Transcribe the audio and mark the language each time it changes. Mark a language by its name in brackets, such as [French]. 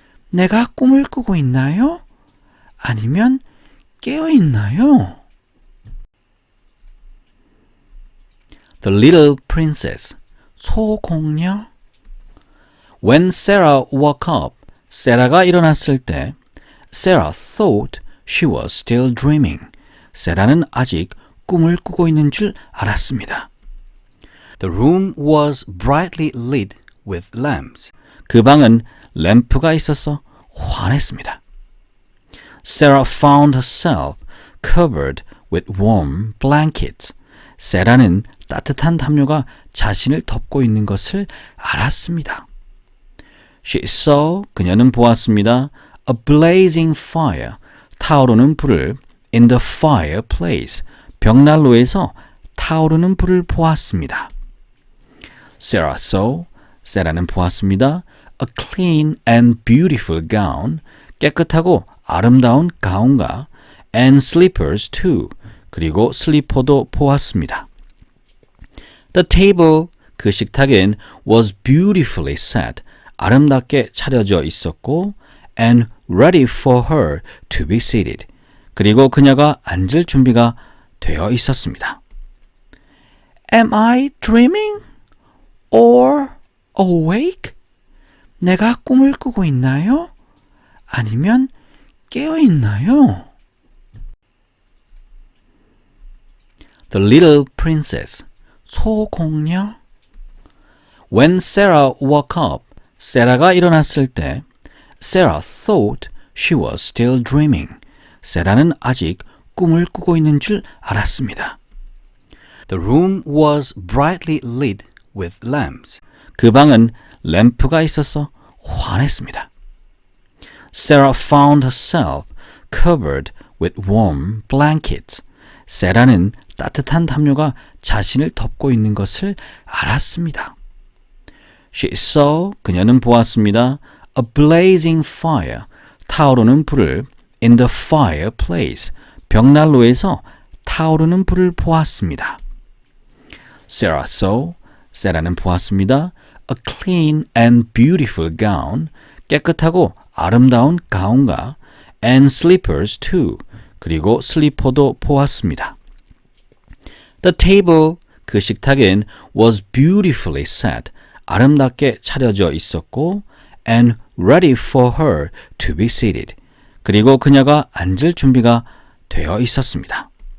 [Korean] 내가 꿈을 꾸고 있나요? 아니면 깨어 있나요? [English] The Little Princess, 소공녀. When Sarah woke up, [Korean] 세라가 일어났을 때 [English] Sarah thought she was still dreaming. [Korean] 세라는 아직 꿈을 꾸고 있는 줄 알았습니다. [English] The room was brightly lit with lamps. [Korean] 그 방은 램프가 있어서 환했습니다. [English] Sarah found herself covered with warm blankets. [Korean] 세라는 따뜻한 담요가 자신을 덮고 있는 것을 알았습니다. [English] She saw, [Korean] 그녀는 보았습니다. [English] A blazing fire, [Korean] 타오르는 불을 [English] in the fireplace, [Korean] 벽난로에서 타오르는 불을 보았습니다. [English] Sarah saw, [Korean] 세라는 보았습니다. [English] A clean and beautiful gown, [Korean] 깨끗하고 아름다운 가운과 [English] and slippers too, [Korean] 그리고 슬리퍼도 보았습니다. [English] The table, [Korean] 그 식탁엔 [English] was beautifully set, [Korean] 아름답게 차려져 있었고 [English] and ready for her to be seated, [Korean] 그리고 그녀가 앉을 준비가 되어 있었습니다. [English] Am I dreaming or awake? [Korean] 내가 꿈을 꾸고 있나요? 아니면 깨어 있나요? [English] The Little Princess, 소공녀. When Sarah woke up, [Korean] 세라가 일어났을 때 [English] Sarah thought she was still dreaming. [Korean] 세라는 아직 꿈을 꾸고 있는 줄 알았습니다. [English] The room was brightly lit with lamps. [Korean] 그 방은 램프가 있어서 환했습니다. [English] Sarah found herself covered with warm blankets. [Korean] 세라는 따뜻한 담요가 자신을 덮고 있는 것을 알았습니다. [English] She saw, [Korean] 그녀는 보았습니다. [English] A blazing fire, [Korean] 타오르는 불을 [English] in the fireplace, [Korean] 벽난로에서 타오르는 불을 보았습니다. [English] Sarah saw, [Korean] 세라는 보았습니다. [English] A clean and beautiful gown, [Korean] 깨끗하고 아름다운 가운과 [English] and slippers too, [Korean] 그리고 슬리퍼도 보았습니다. [English] The table, [Korean] 그 식탁엔 [English] was beautifully set, [Korean] 아름답게 차려져 있었고 [English] and ready for her to be seated, [Korean] 그리고 그녀가 앉을 준비가 되어 있었습니다.